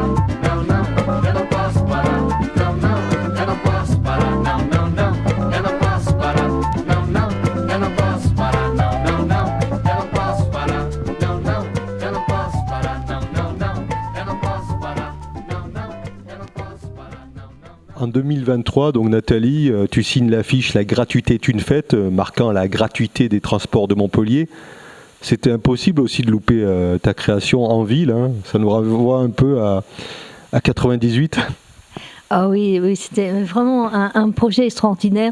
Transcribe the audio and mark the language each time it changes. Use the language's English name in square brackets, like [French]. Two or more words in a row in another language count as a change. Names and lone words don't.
[Portuguese] Não, não, eu não posso parar. Não, não, eu não posso parar. Não, não, não, eu não posso parar. Não, não, eu não posso parar. Não, não, não, eu não posso parar. Não, não, eu não posso parar. Não, não, não, eu não posso parar. Não, não, eu não posso parar. [French] Non, non. En 2023, donc Nathalie, tu signes l'affiche La gratuité est une fête, marquant la gratuité des transports de Montpellier. C'était impossible aussi de louper ta création en ville, hein. Ça nous renvoie un peu à 98. Ah oui, oui, c'était vraiment un projet extraordinaire.